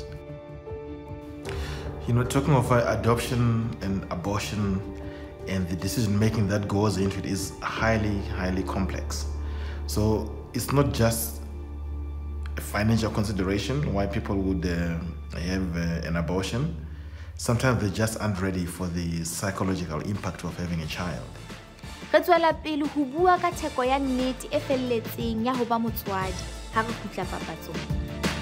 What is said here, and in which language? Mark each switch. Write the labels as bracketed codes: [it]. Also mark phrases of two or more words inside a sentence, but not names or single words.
[en] You know, talking of adoption and abortion and the decision making that goes into it is highly, highly complex. So it's not just a financial consideration why people would have an abortion. Sometimes they just aren't ready for the psychological impact of having a child. [st] Re tswela pele ho bua ka theko ya nnete e felletseng ya ho ba motswadi ha re fihla papatsong.